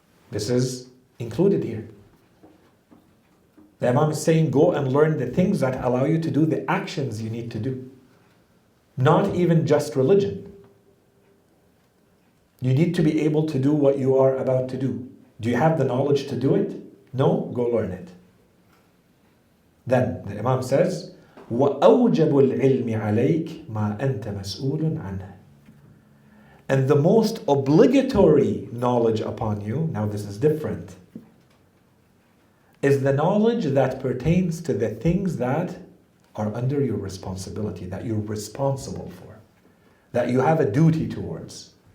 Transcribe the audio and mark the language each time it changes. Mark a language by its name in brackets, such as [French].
[English] This is included here. The Imam is saying, go and learn the things that allow you to do the actions you need to do. Not even just religion. You need to be able to do what you are about to do. Do you have the knowledge to do it? No? Go learn it. Then the Imam says, [Arabic] وَأَوْجَبُ الْعِلْمِ عَلَيْكَ مَا أَنْتَ مَسْئُولٌ عَنْهُ. [English] And the most obligatory knowledge upon you, now this is different, is the knowledge that pertains to the things that are under your responsibility, that you're responsible for, that you have a duty towards.